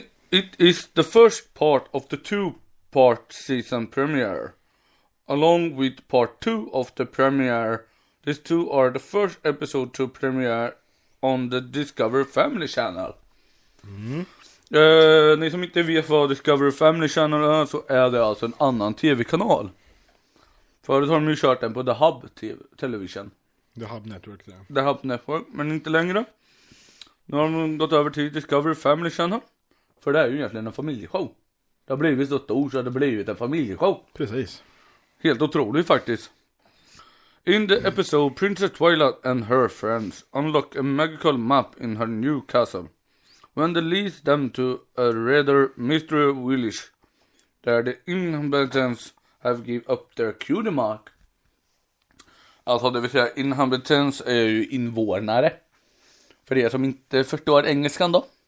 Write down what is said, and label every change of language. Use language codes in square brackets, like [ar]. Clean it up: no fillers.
[en] It is the first part of the 2-part season premiere. Along with part 2 of the premiere, these two are the first episode to premiere on the Discovery Family Channel. [sv] Ni som inte vet vad Discovery Family Channel är, så är det alltså en annan tv-kanal. Förut har de ju kört den på The Hub Television. The Hub Network där. The Hub Network, men inte längre. Nu har de gått över till Discovery Family Channel. För det är ju egentligen en familjeshow. Det har blivit så stort så det har blivit en familjeshow. Precis. Helt otroligt faktiskt. [en] In the episode, Princess Twilight and her friends unlock a magical map in her new castle. When they lead them to a rather mystery village, there the inhabitants have given up their cutie mark. [sv] Alltså det vill säga inhabitants är ju invånare. För er som inte förstår engelskan då.